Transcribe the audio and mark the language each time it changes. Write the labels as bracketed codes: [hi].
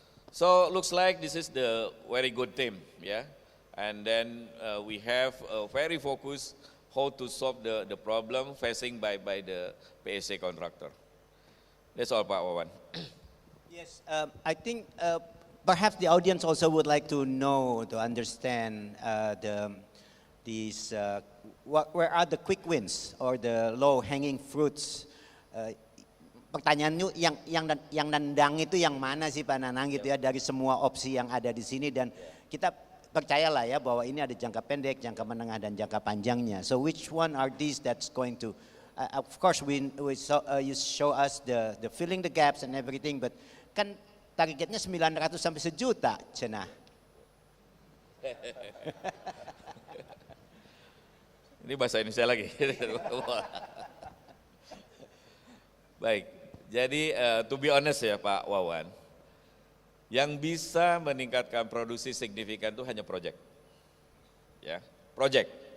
[en] So looks like this is the very good team, yeah, and then we have a very focused how to solve the problem facing by the PSA contractor. That's all, Pak Wawan. Yes, I think perhaps the audience also would like to know, to understand where are the quick wins or the low-hanging fruits. [id] Pertanyaan yang nendang itu yang mana sih Pak Nanang gitu ya, dari semua opsi yang ada di sini, dan kita percayalah ya bahwa ini ada jangka pendek, jangka menengah, dan jangka panjangnya. [en] So which one are these that's going to of course, you show us the filling the gaps and everything, but [id] kan targetnya 900 sampai 1 juta, cenah. Ini bahasa Indonesia lagi. Baik, jadi [en] to be honest [id] ya Pak Wawan, yang bisa meningkatkan produksi signifikan itu hanya project, ya, project.